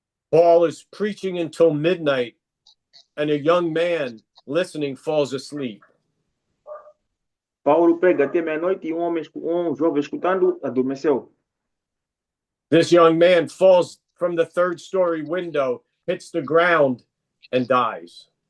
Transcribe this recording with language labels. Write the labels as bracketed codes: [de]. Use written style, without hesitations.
[en] Paul is preaching until midnight, and a young man listening falls asleep. [pt] Paulo prega até meia-noite e um jovem escutando adormeceu. [en] This young man falls from the third-story window, hits the ground, and dies.